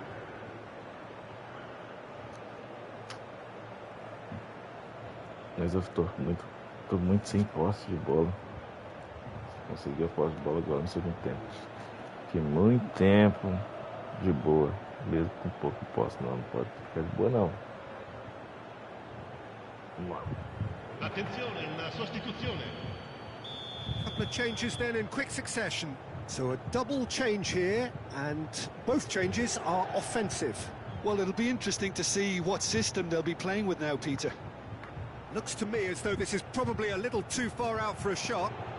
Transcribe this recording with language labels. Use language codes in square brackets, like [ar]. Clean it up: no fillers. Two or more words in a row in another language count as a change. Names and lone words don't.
[pt] Mas eu tô muito sem posse de bola. Consegui a posse de bola agora no segundo tempo. Fiquei muito tempo de boa, mesmo com pouco posse. Não pode ficar de boa não. Vamos lá. [it] Attenzione, una sostituzione. [en] Couple of changes then in quick succession. So a double change here, and both changes are offensive. Well, it'll be interesting to see what system they'll be playing with now, Peter. Looks to me as though this is probably a little too far out for a shot.